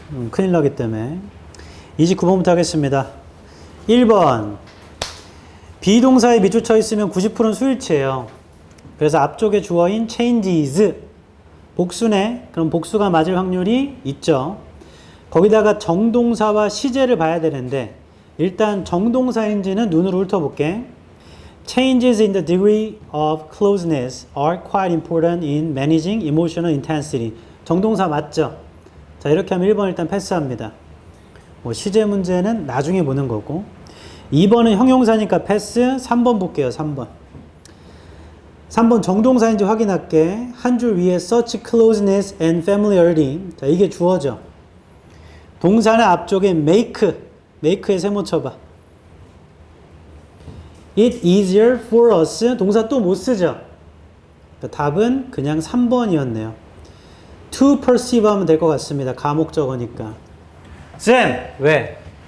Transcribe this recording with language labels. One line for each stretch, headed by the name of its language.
Korean: 큰일 나기 때문에 29번부터 하겠습니다. 1번 비동사에 밑줄 있으면 90%는 수일치예요. 그래서 앞쪽에 주어인 changes 복수네. 그럼 복수가 맞을 확률이 있죠. 거기다가 정동사와 시제를 봐야 되는데 일단 정동사인지는 눈으로 훑어볼게.
English: Changes in the degree of closeness are quite important in managing emotional intensity.
Korean: 정동사 맞죠? 자, 이렇게 하면 1번 일단 패스합니다. 시제 문제는 나중에 보는 거고. 2번은 형용사니까 패스. 3번 볼게요. 3번. 3번 정동사인지 확인할게. 한 줄 위에
English: such closeness and familiarity.
Korean: 자, 이게 주어죠. 동사는 앞쪽에 make의 세모 쳐봐.
English: It easier for us.
Korean: 동사 또 못 쓰죠. 답은 그냥 3번이었네요.
English: to perceive
Korean: 하면 될 것 같습니다. 가목적어니까. 쌤! 왜?